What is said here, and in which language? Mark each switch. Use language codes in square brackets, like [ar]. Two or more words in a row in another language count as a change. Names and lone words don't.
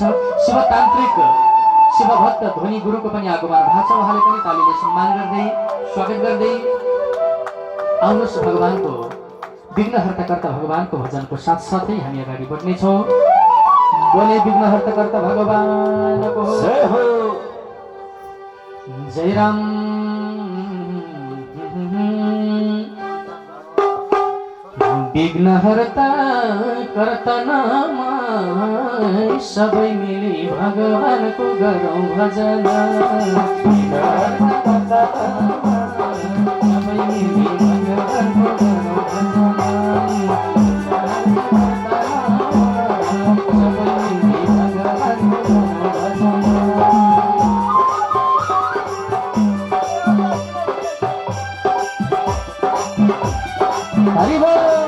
[ne] शिवतान्त्रिक शिवभक्त ध्वनि गुरुको पनि आगमन भएको छ। उहाँले पनि तालीले सम्मान गर्दै स्वागत गर्दै आउनुहोस्। भगवानको विघ्नहर्ताकर्ता भगवानको भजनको साथसाथै हामी अगाडि बढ्नेछौँ। बोले विघ्नहर्ताकर्ता भगवानको जय हो। जय राम। विघ्नहर्ता कर्ता नाममा सबै मिली भगवानको गरौँ भजन। विघ्नहर्ता कर्ता नाममा सबै मिली भगवानको गरौँ भजन। हरि बोल।